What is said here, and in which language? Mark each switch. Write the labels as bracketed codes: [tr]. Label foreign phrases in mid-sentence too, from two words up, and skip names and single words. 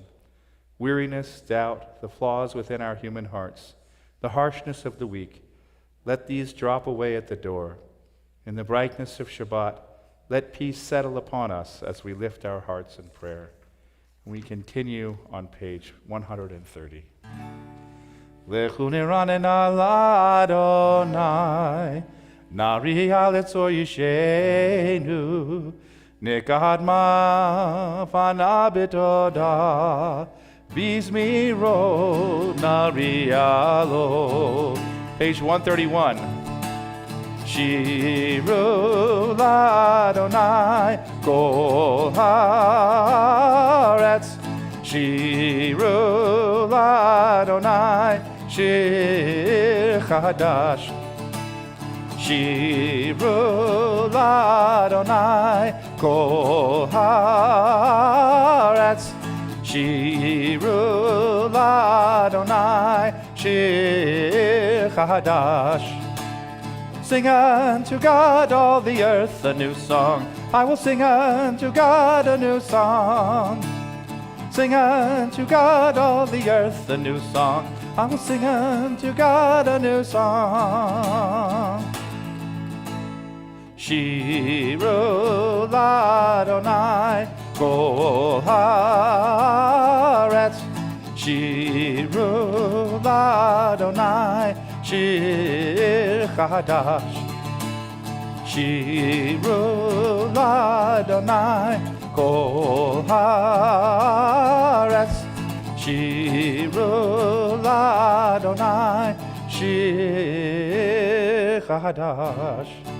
[en] Weariness, doubt, the flaws within our human hearts, the harshness of the weak, let these drop away at the door. In the brightness of Shabbat, let peace settle upon us as we lift our hearts in prayer. We continue on page 130. [he] לכו נרננה לה, נריעה לצור ישענו, נקדמה פניו בתודה, בזמירות נריע לו. [en] Page 131. [he] שירו לה' כל הארץ, שירו לה' שיר חדש, שירו לה' כל הארץ, שירו לה' שיר חדש. [en] Sing unto God all the earth a new song. I will sing unto God a new song. Sing unto God all the earth a new song. I will sing unto God a new song. [he] שירו לה' כל הארץ, שירו לה' שיר חדש, שירו לה' כל הארץ, שירו לה' שיר חדש.